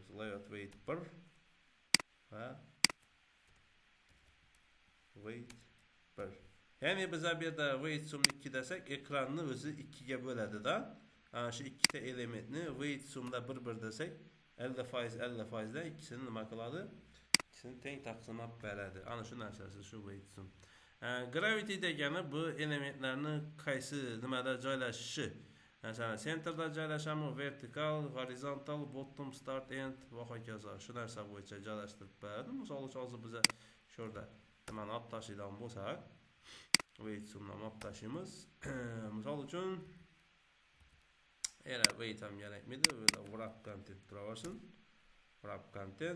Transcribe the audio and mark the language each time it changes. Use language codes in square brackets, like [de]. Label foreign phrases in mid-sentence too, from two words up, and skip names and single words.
[en] Layout weight [uz] 1 va weight 1. Ya'ni biz bu yerda [en] weight sum [uz] 2 desak, ekranni o'zi 2 ga bo'ladi-da. Ana shu ikkita elementni [en] weight sumda [uz] 1 desak, 50% 50% dan ikkisini nima qiladi? İkisini teng taqsimlab beradi. Ana shu narsasi shu [en] weight sum. [uz] Gravity degani bu elementlarni qaysi nimada joylashishi. Masalan, centerda joylashami, vertikal, [en] horizontal, bottom, start, end [uz] va hokazo. Shu narsa bo'yicha joylashtirib beradi. Misol uchun hozir biz shu yerda nimani olib tashlaydigan bo'lsak, [en] weight sumni [uz] olib tashlaymiz. Misol uchun era weight ham kerakmidi, [en] wrap content [uz] turaversin. [en] Wrap content.